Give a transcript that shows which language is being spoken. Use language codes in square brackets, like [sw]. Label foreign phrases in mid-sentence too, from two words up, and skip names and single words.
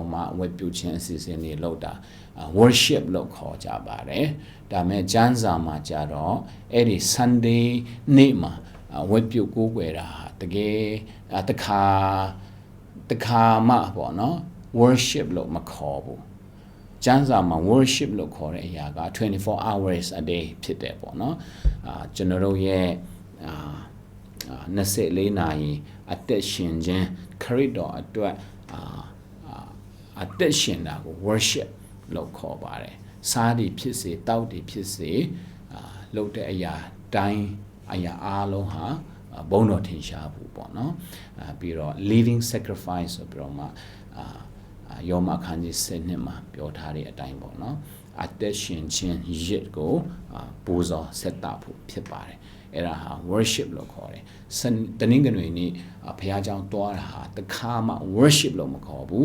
[my] တော့မှဝတ်ပြုခြင်းအစီအစဉ်တွေလုပ်တာ worship လို့ခေါ်ကြပါတယ်ဒါမဲ့ကျမ်းစာမှာကြတော့အဲ့ဒီ Sunday နေ့မှာဝတ်ပြုကိုးကွယ်တာတကယ်တခါမှပေါ့နော် worship လို့မခေါ်ဘူးကျမ်းစာမှာ worship လို့ခေါ်တဲ့အရာက [en] 24 hours a day [my] ဖြစ်တယ်ပေါ့နော်ကျွန်တော်တို့ရဲ့ 24နာရီအသက်ရှင်ခြင်းခရစ်တော်အတွက်အသက်ရှင်တာကို worship လို့ခေါ်ပါတယ်စားတွေဖြစ်စေတောက်တွေဖြစ်စေလုပ်တဲ့အရာတိုင်းအရာအားလုံးဟာဘုန်းတော်ထင်ရှားဖို့ပေါ့နော်ပြီးတော့ [en] living sacrifice [my] ဆိုပြီးတော့မှယောမအခန်းကြီး 7မှာပြောထားတဲ့အတိုင်းပေါ့နော်အသက်ရှင်ခြင်းရစ်ကိုပူဇော်ဆက်တာဖို့ဖြစ်ပါတယ်အဲ့ဒါဟာ worship လို့ခေါ်တယ်တနင်္ဂနွေနေ့ဘုရားကျောင်းတွားတာဟာတခါမှ worship လို့မခေါ်ဘူး